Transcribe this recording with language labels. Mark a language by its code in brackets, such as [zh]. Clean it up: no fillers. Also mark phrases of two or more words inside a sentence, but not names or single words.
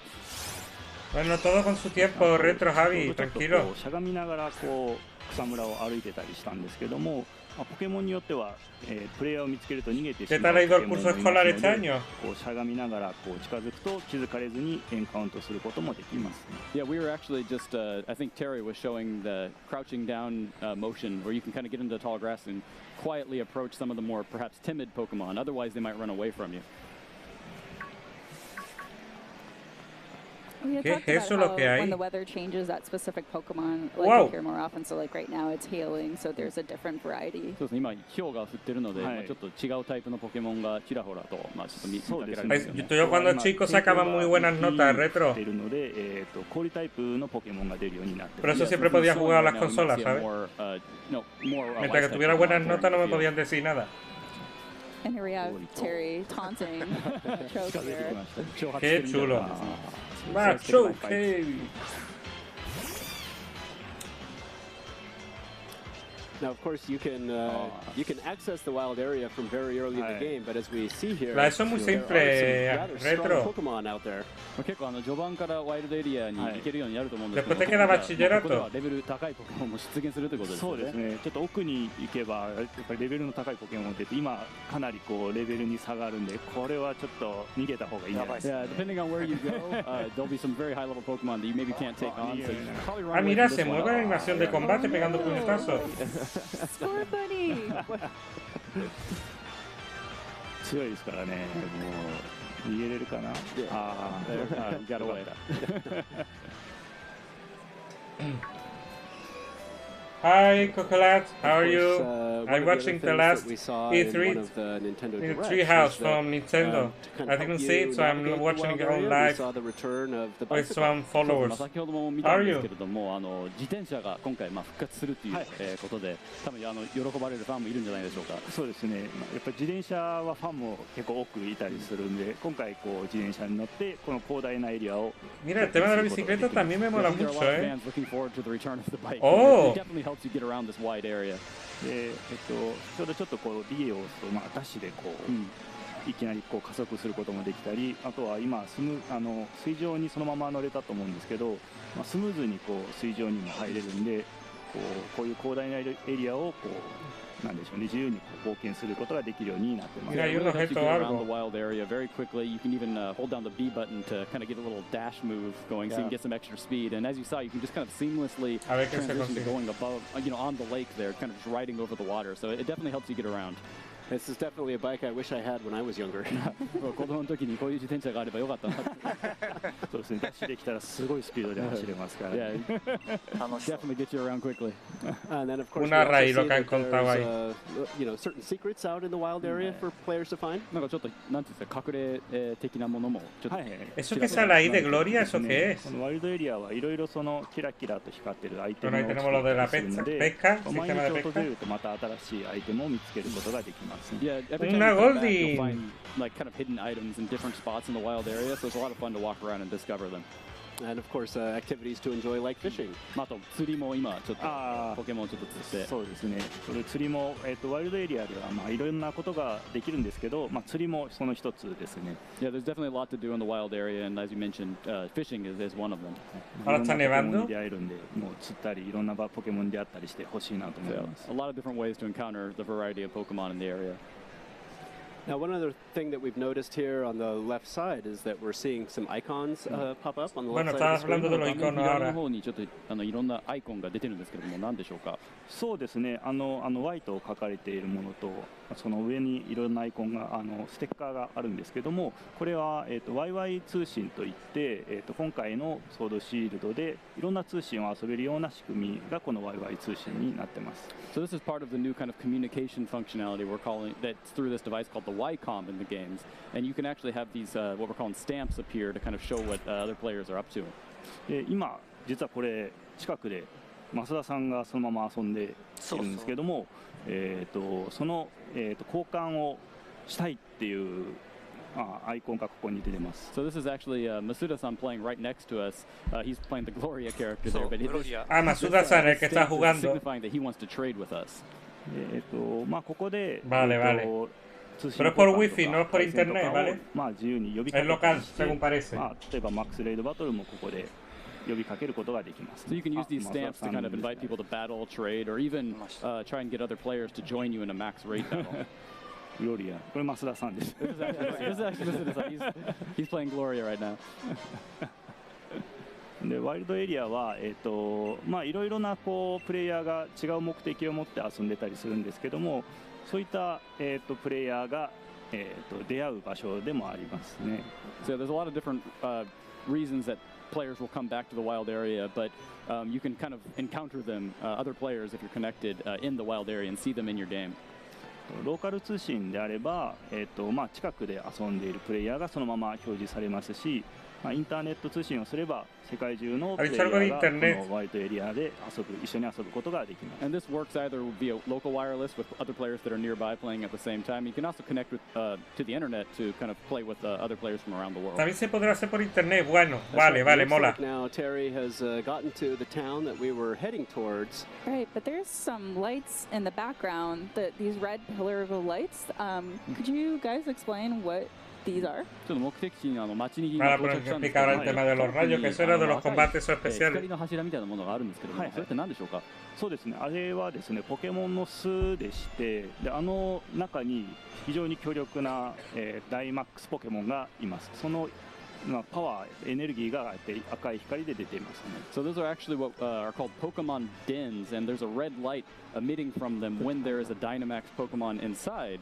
[es] Bueno, todo con su tiempo, Retro Javi, tranquilo. [ja] しゃがみながらこう草むらを歩いてたりしたんですけども。ポケモンによっては、プレイヤーを見つけると逃げてしまうポケモンもいますので、こうしゃがみながらこう近づくと気づかれずにエンカウントすることもできます。 [en] Yeah, we were actually just, I think Terry was showing the crouching down motion where you can kind of get into the tall grass and quietly approach some of the more perhaps timid Pokemon. Otherwise, they might run away from you. We had talked about how when the weather changes, that specific Pokemon appear more often. So like right now, it's hailing, so there's a different variety. そうですね。今氷が降ってるので、ちょっと違うタイプのポケモンがちらほらとちょっと見かけられますよね。 [es] Yo cuando chico sacaba muy buenas notas retro. [ja] ているので、氷タイプのポケモンが出るようになって。 [es] Por eso siempre podía jugar a las consolas, ¿sabes? Mientras que tuviera buenas notas, no me podían decir nada. [en] And here we have Terry taunting Choke here. [es] Qué chulo. Macho, [en] Now, of course, you can access the wild area from very early in the game, but as we see here, [es] eso es muy simple, retro. [en] Pokemon out there. [ja] 結構序盤からワイルドエリアに行けるようになると思うんですけど、 [es] Después te queda bachillerato. [ja] ここではレベル高いポケモンも出現するということですね。そうですね。ちょっと奥に行けばやっぱりレベルの高いポケモンって今かなりこうレベルに差があるんで、これはちょっと逃げた方がいいんじゃないですか。 [en] Yeah, depending on where you go, there'll be some very high level Pokemon that you maybe can't take on. So you probably run away from this one. [es] Mira, se mueve la animación de combate pegando puñetazos. [en] Score buddy. [ja] 強いですからね。もう逃げれるかな。 [en] got away. Hi, Cocolat. How are you? I'm watching the last E3 Treehouse from Nintendo. I didn't see it, so I'm watching it on live with some followers. [ja] 先ほども見たんですけれども、自転車が今回復活するということで、多分喜ばれるファンもいるんじゃないでしょうか。そうですね。やっぱり自転車はファンも結構多くいたりするんで、今回こう自転車に乗ってこの広大なエリアを。 [es] Mira, el tema de la bicicleta también me mola mucho, Oh. [en] Helps you get around this wide area. [ja] で、ちょうどちょっとこうリエをダッシュでこう、いきなりこう加速することもできたり、あとは今水上にそのまま乗れたと思うんですけど、スムーズにこう水上にも入れるんで、こういう広大なエリアをこうなんでしょうね、自由に冒険することができるようになってます。 [es] Mira, hay unos gestos o algo. [en] The wild area very quickly. You can even hold down the B button to kind of get a little dash move going, so you can get some extra speed. And as you saw, you can just kind of seamlessly transition to going above, on the lake there, kind of just riding over the water. So it definitely helps you get around. This is definitely a bike I wish I had when I was younger. [ja] 子供の時にこういう自転車があればよかったなって。そうですね。ダッシュできたらすごいスピードで走れますから。 [en] Yeah, definitely get you around quickly. And then of course, [es] Una raíz lo que han [en] there's, [es] contado ahí. [en] you know, certain secrets out in the wild area for players to find. [ja] なんかちょっとなんていうんですか、隠れ的なものもちょっと。 [es] ¿Eso que sale ahí de Gloria? ¿Eso qué es? [ja] このワイルドエリアはいろいろそのキラキラと光ってるアイテムを [es] Bueno, ahí tenemos lo de la [ja] するので、 [es] pesca, [ja] 毎 [es] sistema de [ja] 日訪 [es] pesca. [ja] れるとまた新しいアイテムを見つけることができますね。 [en] Yeah, every time [es] Una [en] you come back, Goldie. you'll find like kind of hidden items in different spots in the wild area, so it's a lot of fun to walk around and discover them. And of course, activities to enjoy like fishing. [ja] あと釣りも今ちょっとポケモンちょっと釣って。そうですね。それ釣りもワイルドエリアではまあいろんなことができるんですけど、まあ釣りもその一つですね。 [en] Yeah, there's definitely a lot to do in the wild area, and as you mentioned, fishing is one of them. [es] Ahora está nevando. [ja] 出会えるんで、もう釣ったりいろんなポケモンであったりしてほしいなと思います。 [en] A lot of different ways to encounter the variety of Pokemon in the area. Now, one other thing that we've noticed here on the left side is that we're seeing some icons pop up on the left [es] Bueno, [en] side [es] estás [en] of the [es] hablando de [en] screen. [es] los iconos [ja] 左 [es] ahora. [ja] の方にちょっといろんなアイコンが出てるんですけども、何でしょうか。そうですね。Y と書かれているものと、その上にいろんなアイコンがステッカーがあるんですけども、これはYY 通信といって、今回のソードシールドでいろんな通信を遊べるような仕組みがこの YY 通信になってます。 [en] So this is part of the new kind of communication functionality we're calling that's through this device called the Y-Com in the games, and you can actually have these what we're calling stamps appear to kind of show what other players are up to. [ja] 今実はこれ近くで増田さんがそのまま遊んでいるんですけども、その交換をしたいっていうアイコンがここに出てます。 [en] So this is actually Masuda-san playing right next to us. He's playing the Gloria character there, but [es] Masuda-san el que está jugando. [en] Signifying that he wants to trade with us. [ja] まあここで [es] Vale, vale. Pero es por wifi, no es por internet, ¿vale? [ja] まあ自由に呼びかけ [es] Es local, según parece. [ja] まあ例えばマックスレイドバトルもここで呼びかけることができます。 [en] So you can use these stamps to kind of invite people to battle, trade, or even try and get other players to join you in a max raid battle. [ja] Gloria. これ増田さんです。 [en] This is actually Masuda-san. He's playing Gloria right now. [ja] でワイルドエリアはまあいろいろなプレイヤーが違う目的を持って遊んでたりするんですけども、そういったプレイヤーが出会う場所でもありますね。 [en] So there's a lot of different reasons that players will come back to the wild area, but you can kind of encounter them, other players, if you're connected in the wild area and see them in your game. [ja] ローカル通信であれば、まあ近くで遊んでいるプレイヤーがそのまま表示されますし、まあ、インターネット通信をすれば世界中のプレイヤーがこのワイルドエリアで一緒に遊ぶことができます。 [en] And this works either via local wireless with other players that are nearby playing at the same time. You can also connect with to the internet to kind of play with other players from around the world. [es] También se podrá hacer por internet. Bueno, vale, vale, mola. [en] Now Terry has gotten to the town that we were heading towards. Right, but there's some lights in the background. These red pillar lights. Could you guys explain what these are? [ja] ちょっと目的地に街に到着したんですけど、 [es] ahora el tema de los rayos, que eso era de los combates especiales. [ja] 光の柱みたいなものがあるんですけども、それって何でしょうか？そうですね。あれはですね、ポケモンの巣でして、で中に非常に強力なダイマックスポケモンがいます。そのパワー、エネルギーが赤い光で出ていますね。 [en] So those are actually what are called Pokemon dens, and there's a red light emitting from them when there is a Dynamax Pokemon inside.